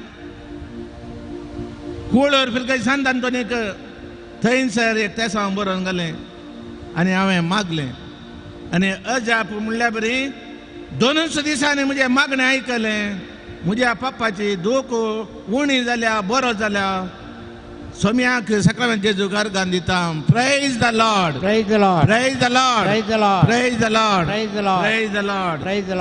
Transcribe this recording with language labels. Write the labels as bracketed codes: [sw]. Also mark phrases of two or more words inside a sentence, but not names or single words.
[kok] कुळर फिरकाय सांतांतोनीक थंयसर एक तेसां बरोवन घालें आनी हांवें मागलें आनी अजाप म्हणल्या बरी 2 दिसांनी म्हजें मागणें आयकलें म्हज्या पप्पाची दूख उणी जाल्या बरो जाल्या सोम्याक सक्रामेंत जेजू घरगान दिता [en] praise the Lord Praise the Lord. praise the Lord Praise the Lord. praise the Lord Praise the Lord. praise the Lord Praise the Lord.